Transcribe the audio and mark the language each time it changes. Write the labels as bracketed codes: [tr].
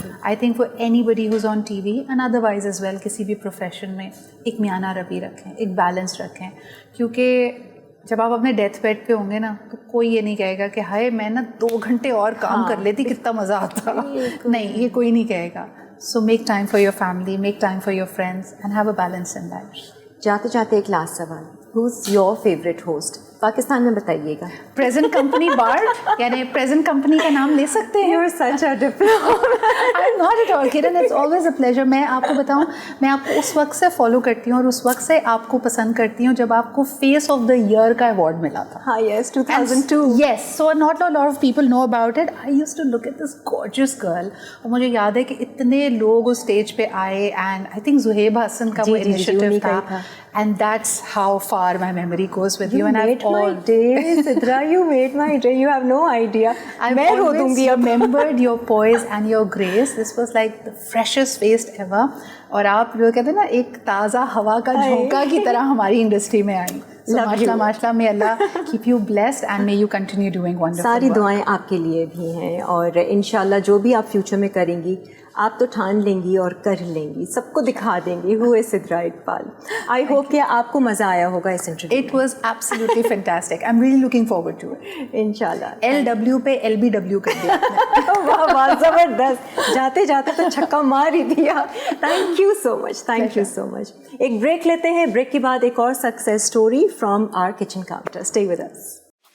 [en] I think for anybody who's on TV and otherwise as well, [ur] کسی بھی profession میں ایک میانہ روی رکھیں, ایک بیلنس رکھیں. کیونکہ جب آپ اپنے ڈیتھ بیڈ پہ ہوں گے نا تو کوئی یہ نہیں کہے گا کہ ہائے میں نا 2 گھنٹے اور کام کر لیتی, کتنا مزہ آتا. نہیں, یہ کوئی نہیں کہے گا. [en] So make time for your family, make time for your friends and have a balance in life. [ur] جاتے جاتے ایک لاسٹ سوال, [en] who's your favorite host [ur] Pakistan میں بتائیے گا؟ پریزنٹ کمپنی بارڈ, یعنی پریزنٹ کمپنی کا نام لے سکتے ہیں. [en] You're such a diplomat. I'm not at all kidding, it's always a pleasure. [ur] میں آپ کو بتاؤں, میں آپ کو اس وقت سے فالو کرتی ہوں اور اس وقت سے آپ کو پسند کرتی ہوں جب آپ کو فیس آف دا ایئر کا ایوارڈ ملا تھا. ہاں, [en] yes, 2002. Yes, so not a lot of people know about it. I used to look at this gorgeous girl, [ur] اور مجھے یاد ہے کہ اتنے لوگ اس اسٹیج پہ آئے, [en] and I think [ur] زہیب حسن کا وہ انیشیٹو تھا. [en] And that's how far my memory goes with you. And I've my day, Sidra, you made my day. You have no idea. I've always remembered your poise and your grace. This was like the freshest faced ever. [ur] اور آپ جو کہتے ہیں نا ایک تازہ ہوا کا جھونکا کی طرح ہماری انڈسٹری میں آئی. [en] ماشاءاللہ, may Allah keep you blessed and may you continue doing wonderful work. [ur] ساری دعائیں آپ کے لیے بھی ہیں, اور انشاءاللہ جو بھی آپ فیوچر میں کریں گی آپ تو ٹھان لیں گی اور کر لیں گی, سب کو دکھا دیں گی [en] who is [ur] Sidra Iqbal. [en] I hope [ur] کہ آپ کو مزہ آیا ہوگا اس interview. [en] It was absolutely fantastic. I'm really looking forward to it. [ur] انشاءاللہ. LW پہ LBW کر دیا. واہ واہ, زبردست, جاتے جاتے تو چھکا مار ہی دیا. [en] Thank you so much, thank you so much. [ur] ایک بریک لیتے ہیں, بریک کے بعد ایک اور [en] Success story from our kitchen counter. Stay with us.